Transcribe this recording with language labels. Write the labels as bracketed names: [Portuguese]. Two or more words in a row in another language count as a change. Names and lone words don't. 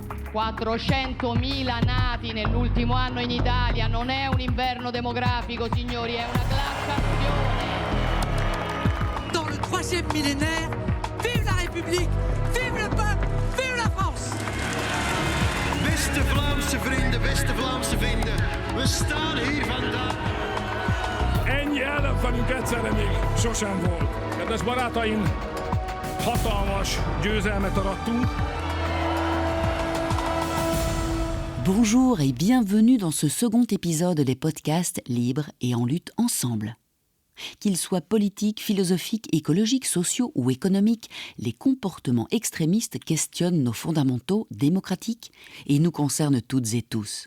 [Italian] 400.000 nati nell'ultimo anno in Italia, non è un inverno demografico, signori, è una glaciazione. [French] Dans le troisième millénaire, vive la République, vive le peuple, vive la France! [Dutch] Beste Vlaamse vrienden, we staan hier vandaag. [Hungarian] Ennyi ellen vagyunk egyszerre még sosem volt. Kedves barátaim, hatalmas győzelmet arattunk. [French] Bonjour et bienvenue dans ce second épisode des podcasts libres et en lutte ensemble. Qu'ils soient politiques, philosophiques, écologiques, sociaux ou économiques, les comportements extrémistes questionnent nos fondamentaux démocratiques et nous concernent toutes et tous.